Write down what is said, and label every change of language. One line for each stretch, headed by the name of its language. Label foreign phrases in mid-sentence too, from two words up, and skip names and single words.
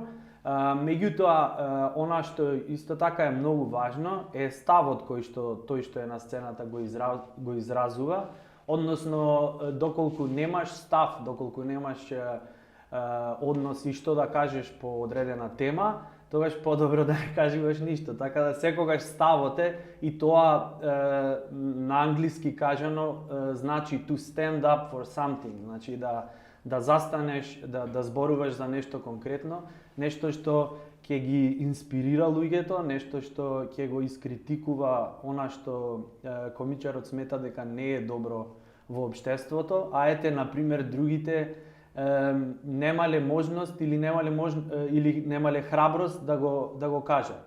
Macedonian: Меѓутоа, она што исто така е многу важно е ставот кој што тој што е на сцената го изразува, односно доколку немаш став, доколку немаш однос и што да кажеш по одредена тема, тогаш подобро да не кажуваш ништо. Така да секогаш ставот е, и тоа на англиски кажано значи
English: to stand up for something,
Macedonian: значи да застанеш, да зборуваш за нешто конкретно, нешто што ќе ги инспирира луѓето, нешто што ќе го искритикува она што комичарот смета дека не е добро во општеството, а ете, например, другите немале можност или немале храброст да го кажат.